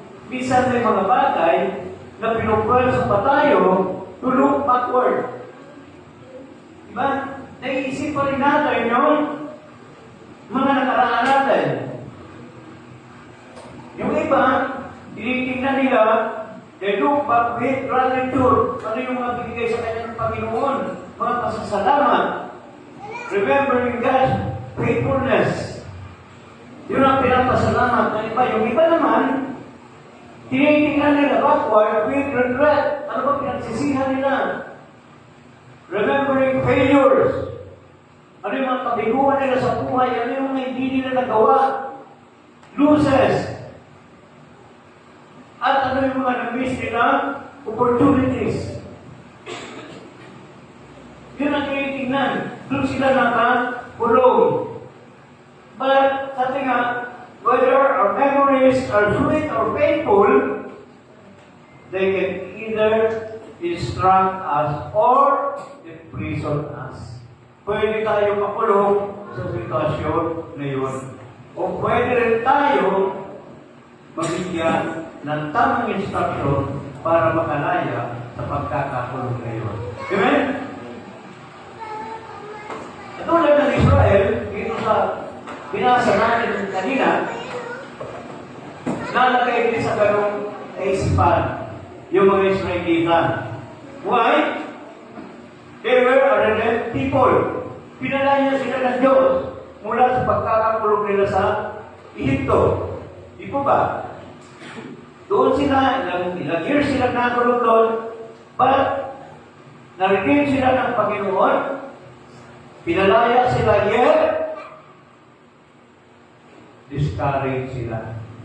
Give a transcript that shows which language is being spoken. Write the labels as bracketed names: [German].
[Filipino] Minsan may mga bagay na pinupwersa pa tayo [English] to look backward. [Filipino] Diba? Naisip pa rin natin yung mga nakaraan natin. Yung iba, tinitingnan nila, [English] they look back with gratitude. [Filipino] Ano yung mga binigay sa kanyang Panginoon? Mga pasasalamat. [English] Remembering God's faithfulness. [Filipino] Yun ang pinapasalamat ng iba. Yung iba naman, tinitingnan nila [English] backward with regret. [Filipino] Ano ba pinagsisihan nila? [English] Remembering failures. [Filipino] Ano yung mga kabiguan nila sa buhay? Ano yung mga hindi nila nagawa? Losses. At ano yung mga na-miss nila? [English] Opportunities. [Filipino] Yun ang tinitingnan. Doon sila nakakulong. [English] But, [Filipino] sabi nga, [English] whether our memories are sweet or painful, they can either instruct us or imprison us. [Filipino] Pwede tayo makulong sa sitwasyon na yun. O pwede rin tayo mabigyan ng tamang instruction para makalaya sa pagkakakulong na yun. Amen? Katulad ng Israel, dito sa binasa natin kanina, nalagay din sa ganong kaisipan yung mga Israelita. [English] Why? They were a redeemed people. [Filipino] Pinalaya sila ng Diyos mula sa pagkakakulong nila sa Egypto. Di po ba? Doon sila, ilang years sila nakulong doon, but na-redeem sila ng Panginoon, pinalaya sila, yet discouraged sila.